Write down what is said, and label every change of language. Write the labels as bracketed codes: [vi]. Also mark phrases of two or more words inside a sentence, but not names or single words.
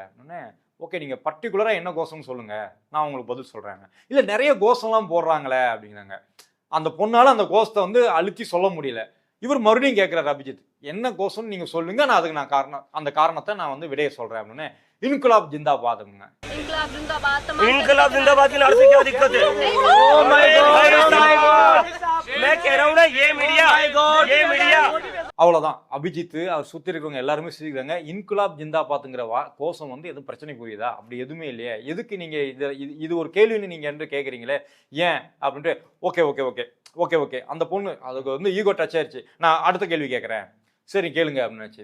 [ta] ஓகே, நீங்கள் பர்டிகுலராக என்ன கோஷம்னு சொல்லுங்கள், நான் உங்களுக்கு பதில் சொல்கிறேங்க. இல்லை நிறைய கோஷம்லாம் போடுறாங்களே அப்படிங்கிறாங்க. அந்த பொண்ணால் அந்த கோஷத்தை வந்து அழுத்தி சொல்ல முடியல. இவர் மறுபடியும் கேட்குறாரு அபிஜித், என்ன கோஷம்னு நீங்கள் சொல்லுங்க, நான் அதுக்கு அந்த காரணத்தை நான் வந்து விடைய சொல்கிறேன் அப்படின்னு. [hi] इंक़िलाब ज़िंदाबाद [ta] அப்படிங்க. [hi] इनकलाब जिंदाबाद की लड़ाई क्या दिक्कत है? [en] oh my god, [hi] मैं कह रहा हूं ना, ये मीडिया [ta] அவ்வளோதான். அபிஜித் அவர் சுற்றி இருக்கிறவங்க எல்லாருமே சிரிக்கிறாங்க. [hi] इंक़िलाब ज़िंदाबाद [ta] கோஷம் வந்து எதுவும் பிரச்சனை புரியுதா? அப்படி எதுவுமே இல்லையா? எதுக்கு நீங்கள் இது ஒரு கேள்வின்னு நீங்கள் என்று கேட்குறீங்களே, ஏன் அப்படின்ட்டு. ஓகே அந்த பொண்ணு அதுக்கு வந்து [en] ego touch [ta] ஆயிடுச்சு. நான் அடுத்த கேள்வி கேட்குறேன், சரி கேளுங்க அப்படின்னாச்சு.